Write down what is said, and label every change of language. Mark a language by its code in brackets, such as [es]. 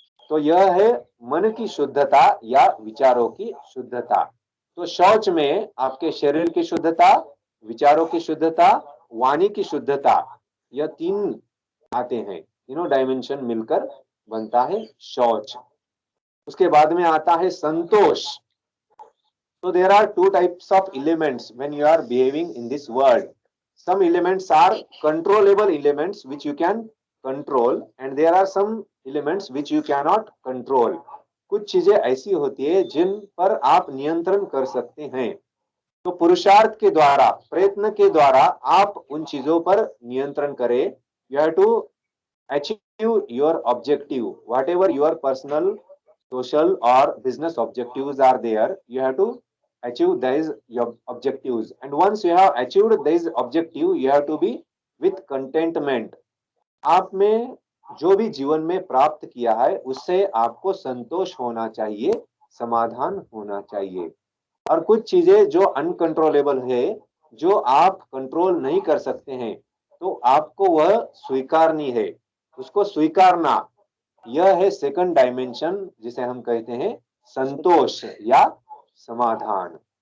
[hi] तो यह है मन की शुद्धता या विचारों की शुद्धता। तो शौच में आपके शरीर की शुद्धता, विचारों की शुद्धता, वाणी की शुद्धता, यह तीन आते हैं, तीनों डायमेंशन मिलकर बनता है शौच। उसके बाद में आता है संतोष। [en] So there are two types of elements when you are behaving in this world. Some elements are controllable elements which you can control, and there are some elements which you cannot control. [hi] कुछ चीजें ऐसी होती है जिन पर आप नियंत्रण कर सकते हैं। तो पुरुषार्थ के द्वारा, प्रयत्न के द्वारा आप उन चीजों पर नियंत्रण करें। [en] You have to achieve your objective, whatever your personal, social or business objectives are there. You have to achieve these your objectives, and once you have achieved these objective, you have to be with contentment. [hi] आप में जो भी जीवन में प्राप्त किया है उससे आपको संतोष होना चाहिए, समाधान होना चाहिए। और कुछ चीजें जो अनकंट्रोलेबल है, जो आप कंट्रोल नहीं कर सकते हैं, तो आपको वह स्वीकारनी है, उसको स्वीकारना, यह है सेकंड डायमेंशन जिसे हम कहते हैं संतोष या समाधान।